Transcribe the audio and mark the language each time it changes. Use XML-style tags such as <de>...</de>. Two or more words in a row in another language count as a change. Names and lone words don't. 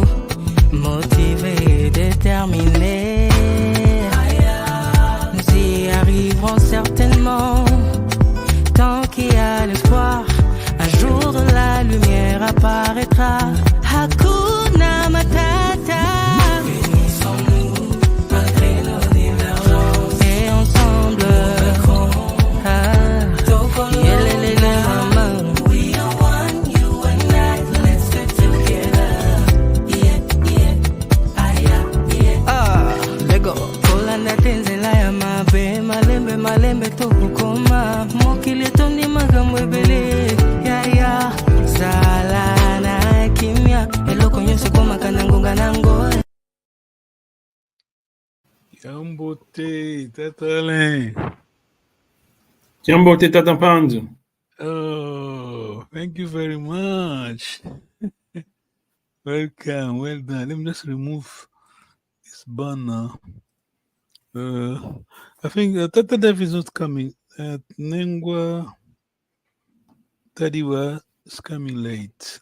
<fr>Motivés et déterminés, nous y arriverons certainement. Tant qu'il y a l'espoir, un jour de la lumière apparaîtra.</fr> <sw>Hakuna Matata.</sw> <fr>Unissons-nous malgré nos divergences et ensemble.</fr> <en>We are one, you and I. Let's get together.</en> <ln>Lego Kolanda tenzela ya mabe malembe malembe tokukoma mokili tondi makambo ebele ya sala na kimia eloko nyonso komaka ngonga nango. Yambote Tatale. Yambote Tatapandu.</ln> <en>Oh, thank you very much. Welcome, well done. Let me just remove this banner. I think Tata Dev is not coming. Nengwa Tadiwa is coming late.</en>